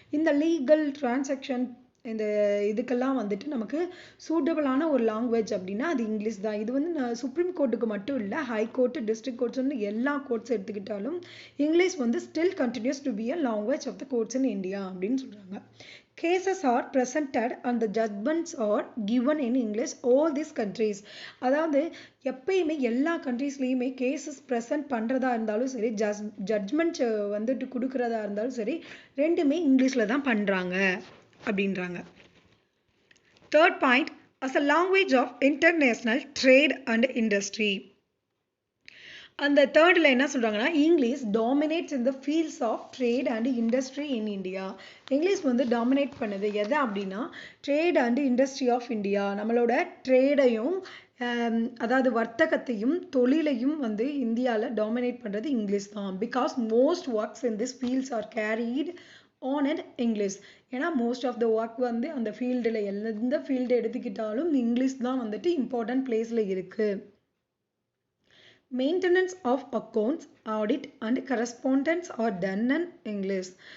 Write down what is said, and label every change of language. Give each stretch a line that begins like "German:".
Tamil: இந்த legal transaction இந்த இதுக்கெல்லாம் வந்துட்டு நமக்கு சூட்டபிளான ஒரு லாங்குவேஜ் அப்படின்னா அது இங்கிலீஷ் தான். இது வந்து சுப்ரீம் கோர்ட்டுக்கு மட்டும் இல்லை, ஹை கோர்ட்டு, டிஸ்ட்ரிக்ட் கோர்ட்ஸ்னு எல்லா கோர்ட்ஸ் எடுத்துக்கிட்டாலும் இங்கிலீஷ் வந்து
English: still continues to be a language of the courts in India
Tamil: அப்படின்னு சொல்கிறாங்க.
English: Cases are presented and the judgments are given in English all these countries.
Tamil: அதாவது எப்பயுமே எல்லா கண்ட்ரீஸ்லேயுமே கேசஸ் ப்ரெசென்ட் பண்ணுறதா இருந்தாலும் சரி, ஜட்ஜ்மெண்ட் வந்துட்டு கொடுக்குறதா இருந்தாலும் சரி, ரெண்டுமே இங்கிலீஷில் தான் பண்ணுறாங்க அப்படின்றாங்க. Third point
English: as a language of international trade and industry.
Tamil: அந்த தேர்டில் என்ன சொல்கிறாங்கன்னா
English: English dominates in the fields of trade and industry in India.
Tamil: English வந்து டாமினேட் பண்ணுது எதை அப்படின்னா trade and industry of India. நம்மளோட ட்ரேடையும் அதாவது வர்த்தகத்தையும் தொழிலையும் வந்து இந்தியாவில் டாமினேட் பண்ணுறது இங்கிலீஷ் தான்.
English: Because most works in this fields are carried on and English.
Tamil: ஏன்னா மோஸ்ட் ஆஃப் த ஒர்க் வந்து அந்த ஃபீல்டில் எந்த ஃபீல்டு எடுத்துக்கிட்டாலும் இங்கிலீஷ் தான் வந்துட்டு இம்பார்ட்டன்ட் பிளேஸில் இருக்குது.
English: Maintenance of accounts, audit and correspondence are done in English.